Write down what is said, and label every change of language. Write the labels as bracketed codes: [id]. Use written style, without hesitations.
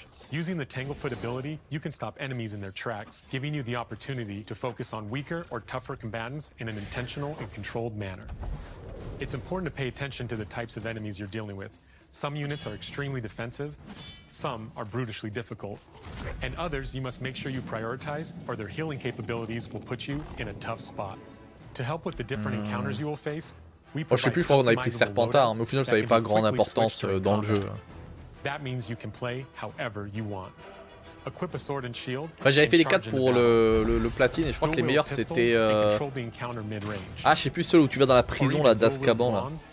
[en] Using the Tanglefoot ability, you can stop enemies in their tracks, giving you the opportunity to focus on weaker or tougher combatants in an intentional and controlled manner. It's important to pay attention to the types of enemies you're dealing with. Some units are extremely defensive, some are brutishly difficult, and others you must make sure you prioritize or their healing capabilities will put you in a tough spot. To help with the different encounters you will face, we provide [fr] je sais plus, je crois qu'on avait pris Serpentard, mais au final ça n'avait pas grande importance dans le jeu. [en] That means you can play however you want. Equip a sword and shield. [fr] Enfin, j'avais fait les 4 pour le platine et je crois que les meilleurs c'était ah, je sais plus celui où tu vas dans la prison là d'Azkaban là.